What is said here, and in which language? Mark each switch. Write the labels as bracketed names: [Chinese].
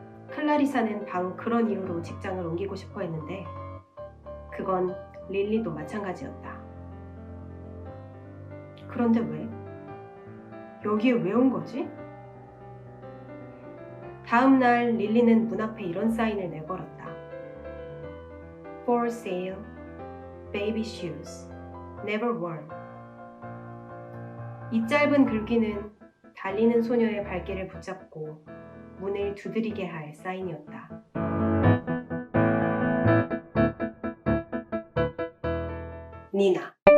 [Korean] 클라리사는 바로 그런 이유로 직장을 옮기고 싶어 했는데 그건 릴리도 마찬가지였다. 그런데 왜? 여기에 왜 온 거지? 다음 날 릴리는 문 앞에 이런 사인을 내걸었다. [English] For sale, baby shoes, never worn. [Korean] 이 짧은 글귀는 달리는 소녀의 발길을 붙잡고 문을 두드리게 할 사인이었다. 니나.